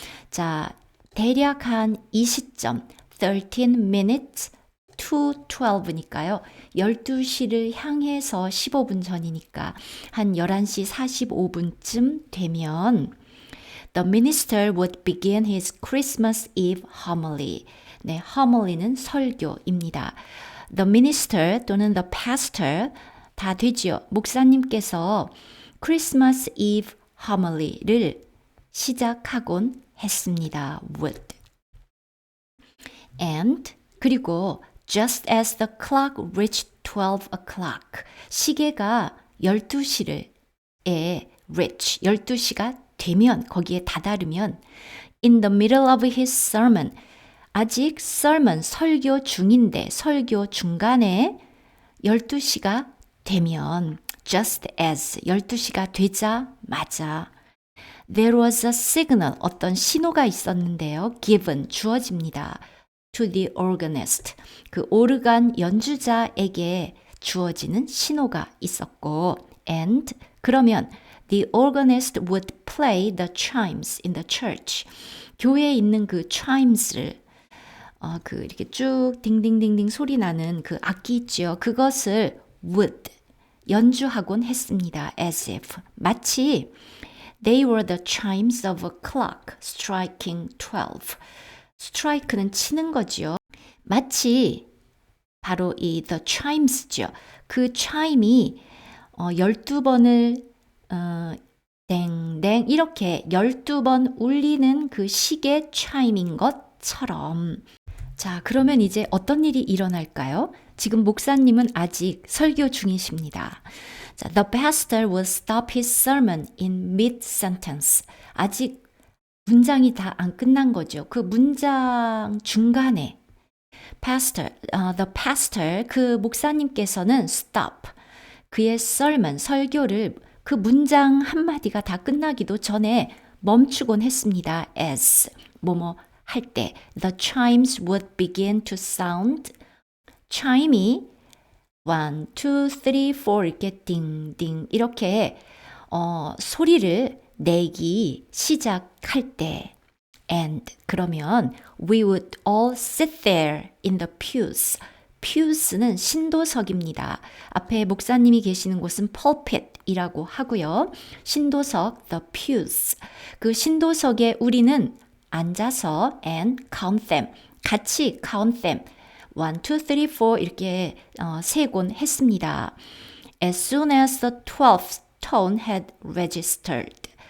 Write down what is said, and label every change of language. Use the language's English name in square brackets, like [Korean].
[Korean] 자, 대략 한 이 시점, [English] 13 minutes to 12 [Korean] 니까요. 12시를 향해서 15분 전이니까 한 11시 45분쯤 되면 [English] The minister would begin his Christmas Eve homily. [Korean] 네, homily는 설교입니다. The minister 또는 the pastor 다 되지요. 목사님께서 Christmas Eve homily를 시작하곤 했습니다. [English] would. and [Korean] 그리고 [English] just as the clock reached 12 o'clock. [Korean] 시계가 12시를 reach, 12시가 되면, 거기에 다다르면 [English] in the middle of his sermon. [Korean] 아직 sermon, 설교 중인데 설교 중간에 12시가 되면 [English] just as [Korean] 12시가 되자마자 [English] There was a signal, [Korean] 어떤 신호가 있었는데요. given, 주어집니다. [English] to the organist, [Korean] 그 오르간 연주자에게 주어지는 신호가 있었고, [English] and [Korean] 그러면 [English] the organist would play the chimes in the church. [Korean] 교회에 있는 그 chimes를 그 이렇게 쭉 딩딩딩딩 소리 나는 그 악기 있죠. 그것을 would 연주하곤 했습니다. [English] as if [Korean] 마치 [English] they were the chimes of a clock striking 12. [Korean] strike는 치는 거지요. 마치 바로 이 the chimes죠. 그 chime이 12번을 땡땡 이렇게 12번 울리는 그 시계 chime인 것처럼. 자, 그러면 이제 어떤 일이 일어날까요? 지금 목사님은 아직 설교 중이십니다. 자, [English] the pastor will stop his sermon in mid-sentence. [Korean] 아직 문장이 다 안 끝난 거죠. 그 문장 중간에 the pastor, 그 목사님께서는 stop, 그의 sermon, 설교를 그 문장 한마디가 다 끝나기도 전에 멈추곤 했습니다. [English] as, [Korean] 뭐뭐 할 때, [English] the chimes would begin to sound. [Korean] chime이 1, 2, 3, 4 이렇게 띵띵 이렇게 소리를 내기 시작할 때 and 그러면 [English] we would all sit there in the pews. [Korean] pews는 신도석입니다. 앞에 목사님이 계시는 곳은 pulpit이라고 하고요. 신도석, the pews. 그 신도석에 우리는 앉아서 [English] and count them. [Korean] 같이 [English] count them. [Korean] 1, 2, 3, 4 이렇게 세곤 했습니다. [English] As soon as the 12th tone had registered.